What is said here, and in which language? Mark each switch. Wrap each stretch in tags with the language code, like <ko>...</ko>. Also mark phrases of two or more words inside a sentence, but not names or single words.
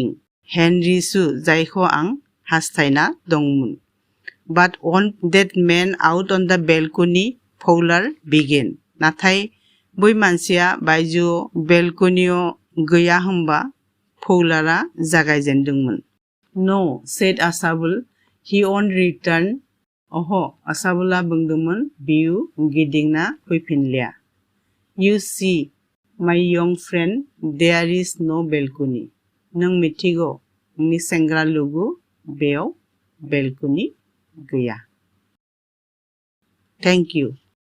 <brx>हेनरीसो जायखौ आं हास्थायना दंमोन।</brx> <en>But won't that man out on the balcony? Fowler began.</en> <brx>नाथाय बै मानसिया बायजोआव बेलकनियाव गैया होनबा फौलारआ जागायजेनदोंमोन।</brx> <en>No, said Asabul. He won't return.</en> <brx>अह, आसाबुलआ बुंदोंमोन, बियो गिदिंना फैफिनलिया।</brx> <en>You see, my young friend, there is no balcony.</en> <brx>नों मिथिगौ, आंनि सेंग्रा लोगो, बेयाव बेलकनि गैया।</brx> <en>Thank you.</en>